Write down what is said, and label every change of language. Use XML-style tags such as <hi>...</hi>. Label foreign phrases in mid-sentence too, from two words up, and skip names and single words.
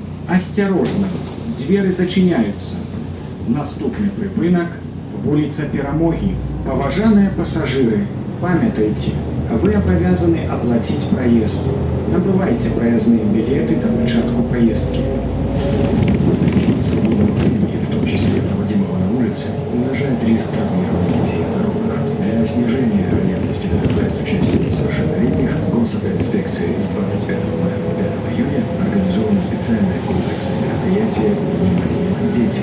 <be>Асцярожна, дзверы зачыняюцца. Наступны прыпынак – вуліца Перамогі. Паважаныя пасажыры, памятайце, вы абавязаны аплаціць праезд. Набывайце праязныя билеты до пачатку поездки.</be> <ru>Ограничение свободного времени, в том числе проводимого на улице, умножает риск травмирования детей на дорогах. Для снижения вероятности ДТП с участием несовершеннолетних госавтоинспекцией с 25 мая по 5 июня организовано специальное комплексное мероприятие «Внимание, дети».</ru>